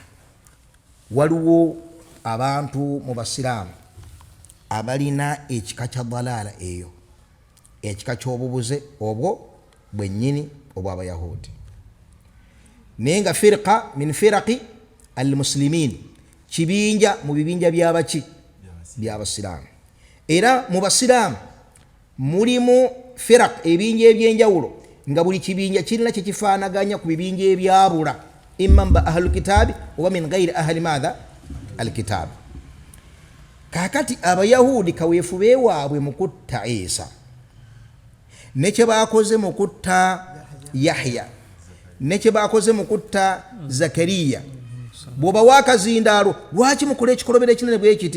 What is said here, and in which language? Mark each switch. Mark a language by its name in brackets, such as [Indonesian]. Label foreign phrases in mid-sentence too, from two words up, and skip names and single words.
[Ganda] Waliwo abantu mu Basiraamu abalina ekika kya dalaala eyo, ekika ky'obubuze obwo bwennyini obw'Abayahudi, naye nga [Arabic] فرقة من فرق المسلمين, [Ganda] kibinja mu bibinja by'abaki? By'Abasiraamu. Era mu Basiraamu mulimu firaq, ebinja ebyenjawulo nga buli kibinja kirina kye kifaanaganya ku bibinja ebyabula, [Arabic] إما [Ganda] ba [Arabic] أهل الكتاب [Ganda] oba [Arabic] من غير أهل ماذا الكتاب. [Ganda] Kakati Abayahudi kaweefube waabwe mu kutta Isa ne kye baakoze mu kutta Yahya ne kye baakoze mu kutta Zakariya, bw'oba wakazindaalo lwaki mukola ekikolobero ekinene bwe kiti?